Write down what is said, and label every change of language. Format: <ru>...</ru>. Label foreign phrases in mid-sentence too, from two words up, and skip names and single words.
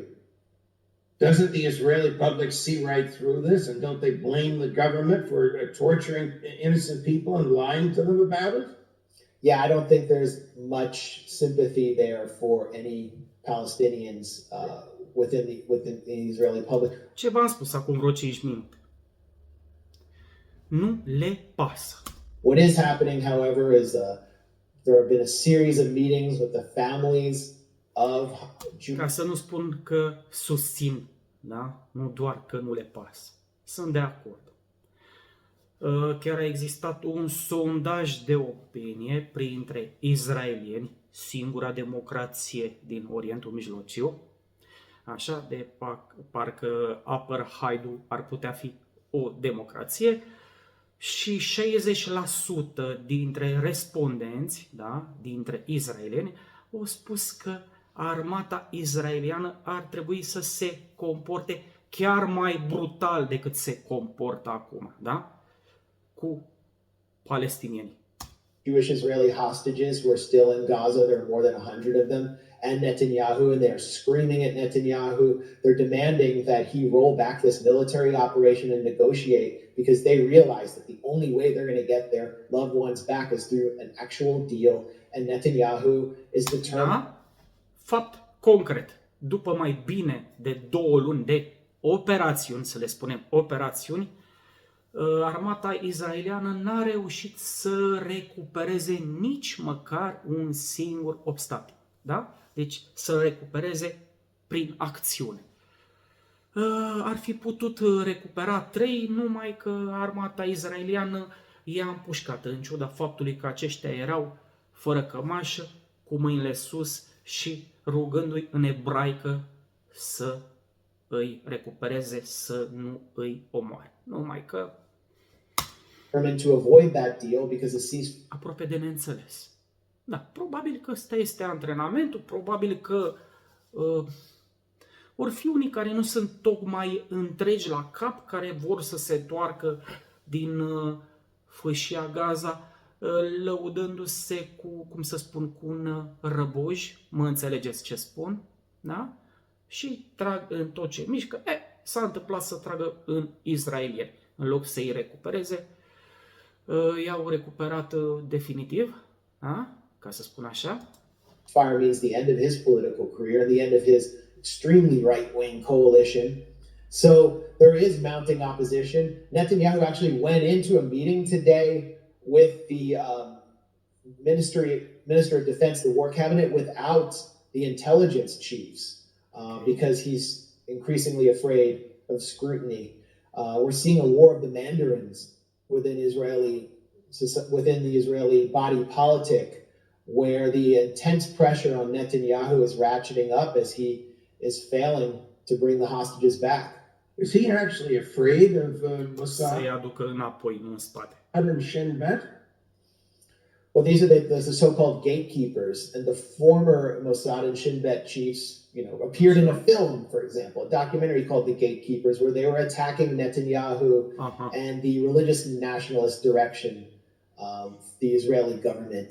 <en>Doesn't the Israeli public see right through this, and don't they blame the government for torturing innocent people and lying to them about it? Yeah, I don't think there's much sympathy there for any Palestinians within the Israeli public.</en> <ro>Ce v-am spus acum vreo 5 minute? Nu le pasă.</ro> <en>What is happening, however, is there have been a series of meetings with the families of Jews.</en> <ro>Ca să nu spun că susțin, da? Nu doar că nu le pasă. Sunt de acord. Chiar a existat un sondaj de opinie printre izraelieni, singura democrație din Orientul Mijlociu, așa, de parcă apartheidul ar putea fi o democrație, și 60% dintre respondenți, da, dintre izraelieni, au spus că armata izraeliană ar trebui să se comporte chiar mai brutal decât se comportă acum, da? Cu palestinienii.</ro> <en>Jewish Israeli hostages who are still in Gaza. There are more than 100 of them. and Netanyahu, and they're screaming at Netanyahu. They're demanding that he roll back this military operation and negotiate, because they realize that the only way they're going to get their loved ones back is through an actual deal. And Netanyahu is determined.</en> <ro>Da? Fapt concret. După mai bine de 2 luni de operațiuni, să le spunem operațiuni, armata izraeliană n-a reușit să recupereze nici măcar un singur obstacol. Da? Deci să recupereze prin acțiune. Ar fi putut recupera 3, numai că armata izraeliană i-a împușcat, în ciuda faptului că aceștia erau fără cămașă, cu mâinile sus și rugându-i în ebraică să îi recupereze, să nu îi omoare. Numai că</ro> <en>determined to avoid that deal because the ceasefire.</en> <ro>Aproape de neînțeles. Da, probabil că ăsta este antrenamentul, probabil că vor fi unii care nu sunt tocmai întregi la cap, care vor să se întoarcă din fâșia Gaza, lăudându-se cu, cum să spun, cu un răboj, mă înțelegeți ce spun, da? Și trag în tot ce mișcă. S-a întâmplat să tragă în israelieni. În loc să-i recupereze, i-au recuperat definitiv, da? Ca să spun așa.</ro> <en>Fire means the end of his political career and the end of his extremely right-wing coalition. So there is mounting opposition. Netanyahu actually went into a meeting today with the Minister of Defense, the War Cabinet, without the intelligence chiefs because he's increasingly afraid of scrutiny. We're seeing a war of the mandarins within the Israeli body politic, where the intense pressure on Netanyahu is ratcheting up as he is failing to bring the hostages back. Is he actually afraid of Mossad</en> <ro>Să-i aducă înapoi, nu în spate.</ro> <en>and Shin Bet? Well, these are the so-called gatekeepers, and the former Mossad and Shin Bet chiefs, appeared in a film, for example, a documentary called The Gatekeepers, where they were attacking Netanyahu and the religious nationalist direction of the Israeli government.</en>